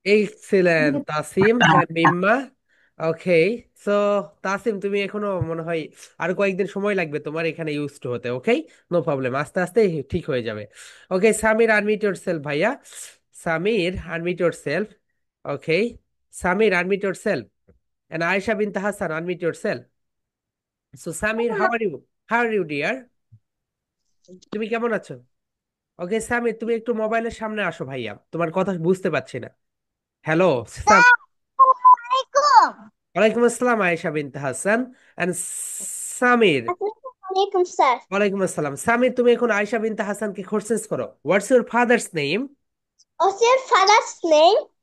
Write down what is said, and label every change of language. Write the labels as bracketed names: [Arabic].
[English] Excellent. Tasim হ্যাঁ মিম্মা। [Bangla] ওকে, so Tasim তুমি এখনো মনে হয় আর কয়েকদিন সময় লাগবে তোমার এখানে ইউজ টু হতে। ওকে, নো প্রবলেম, আস্তে আস্তে ঠিক হয়ে যাবে। ওকে, সামির আনমিউট ইয়োরসেলফ ভাইয়া। [English] Samir unmute yourself. Okay, Samir unmute yourself. And Ayesha Binte Hasan unmute yourself. So Samir, how are you? How are you dear? [Bangla] তুমি কেমন আছো? ওকে সামির, তুমি একটু মোবাইলের সামনে আসো ভাইয়া, তোমার কথা বুঝতে পারছি না। [English] Hello Sam. [Arabic] Assalamualaikum. [Bangla] ওয়ালাইকুম আসসালাম আয়েশা বিনতে Hasan and Samir. [Arabic] Assalamualaikum, sir. [Bangla] ওয়ালাইকুম আসসালাম সামির, তুমি এখন আয়েশা বিনতে হাসানকে কোশ্চেন করো। [English] What's your father's name? What's your father's name?